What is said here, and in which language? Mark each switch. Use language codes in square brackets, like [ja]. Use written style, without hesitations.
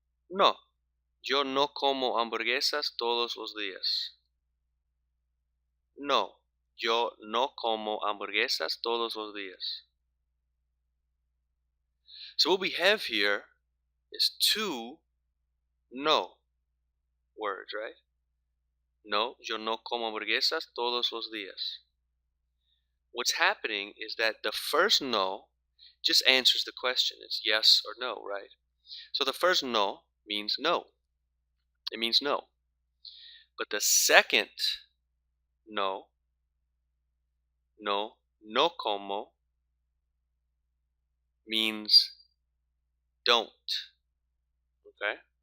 [es] No, yo no como hamburguesas todos los días. No, yo no como hamburguesas todos los días. [en] So what we have here is two no words, right? [es] No, yo no como hamburguesas todos los días. [en] What's happening is that the first no just answers the question. It's yes or no, right? So the first no means no. It means no. But the second no, [es] no como, [en] means don't. Okay?